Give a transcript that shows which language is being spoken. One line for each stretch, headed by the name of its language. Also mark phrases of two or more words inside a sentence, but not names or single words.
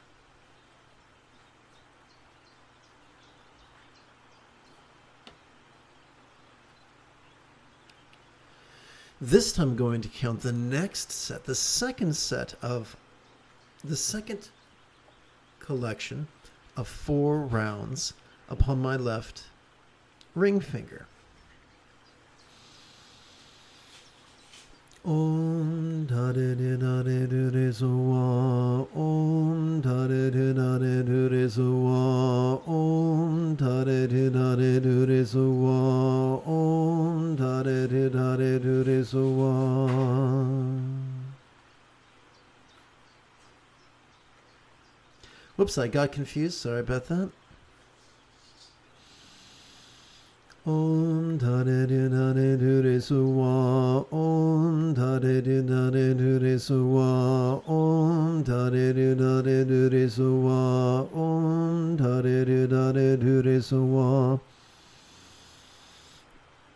English: This time I'm going to count the next set, the second collection of 4 rounds upon my left ring finger. Om da de de da de do de so wa. Om da de de da de do de so wa. Om da de de da de do de so wa. Om da de de da de do de so wa. Whoops, I got confused. Sorry about that. Om da de de da de do de so wa. Om da de de da de do de so wa. Om da de de da de do de so wa. Om da de de da de do de so wa.